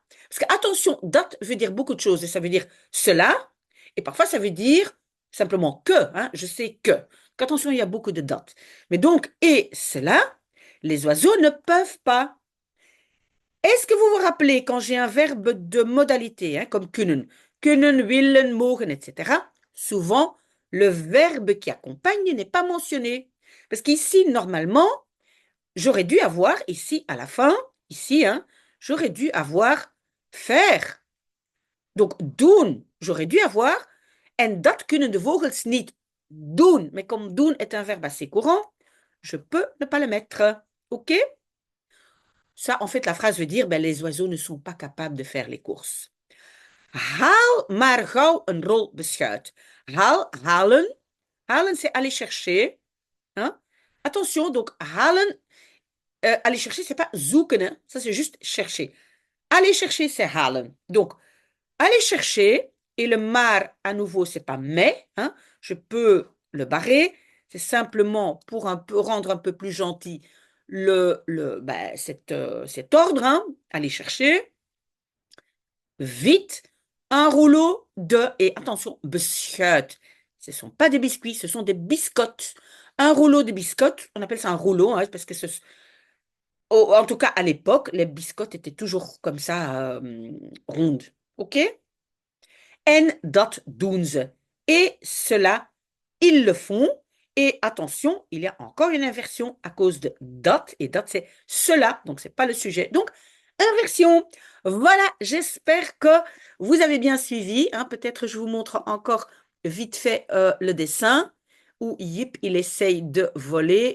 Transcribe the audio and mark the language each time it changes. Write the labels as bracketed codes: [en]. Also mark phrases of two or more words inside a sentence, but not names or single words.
[fr] Parce que attention, dat veut dire beaucoup de choses et ça veut dire cela et parfois ça veut dire simplement que, hein, je sais que. Donc attention, il y a beaucoup de dat. Mais donc, et cela, les oiseaux ne peuvent pas. Est-ce que vous vous rappelez quand j'ai un verbe de modalité, hein, comme [nl] kunnen, willen, mogen, [fr] etc., souvent, le verbe qui accompagne n'est pas mentionné. Parce qu'ici, normalement, j'aurais dû avoir, ici, à la fin, ici, hein, j'aurais dû avoir faire. Donc, doen, j'aurais dû avoir, [nl] en dat kunnen de vogels niet doen. [fr] Mais comme doen est un verbe assez courant, je peux ne pas le mettre. OK? Ça, en fait, la phrase veut dire, ben, les oiseaux ne sont pas capables de faire les courses. [nl] Haal maar gauw een rol beschuit. [fr] Halen, c'est aller chercher. Hein? Attention, donc halen, aller chercher, c'est pas zoeken, hein. Ça c'est juste chercher. Aller chercher, c'est halen. Donc, aller chercher, et le maar à nouveau, c'est pas mais, hein. Je peux le barrer. C'est simplement pour un peu rendre un peu plus gentil cet ordre, hein. Aller chercher vite un rouleau et attention, biscuit. Ce ne sont pas des biscuits, ce sont des biscottes. Un rouleau de biscottes, on appelle ça un rouleau, hein, parce que en tout cas à l'époque, les biscottes étaient toujours comme ça, rondes. [nl] OK? En dat doen ze. [fr] Et cela, ils le font. Et attention, il y a encore une inversion à cause de dat. Et dat, c'est cela. Donc, c'est pas le sujet. Donc, inversion. Voilà, j'espère que vous avez bien suivi, hein. Peut-être je vous montre encore vite fait le dessin où Yip, il essaye de voler.